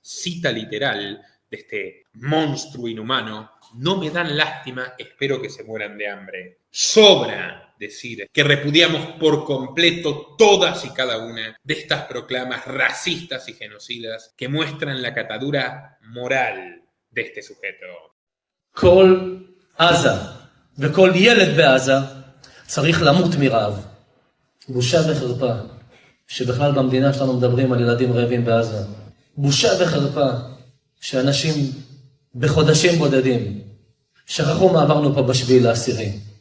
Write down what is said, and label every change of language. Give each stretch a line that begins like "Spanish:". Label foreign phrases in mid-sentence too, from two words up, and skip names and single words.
Spanish: Cita literal de este monstruo inhumano: no me dan lástima, espero que se mueran de hambre. Sobra decir que repudiamos por completo todas y cada una de estas proclamas racistas y genocidas que muestran la catadura moral de este sujeto.
Hebrew: כל עזה וכל ילד בעזה צריך למות מרעב. בושה וחרפה שבכלל במדינה שלנו מדברים על ילדים רעבים בעזה. בושה וחרפה שאנשים בחודשים בודדים שכחו מה עברנו פה בשביל העשירי.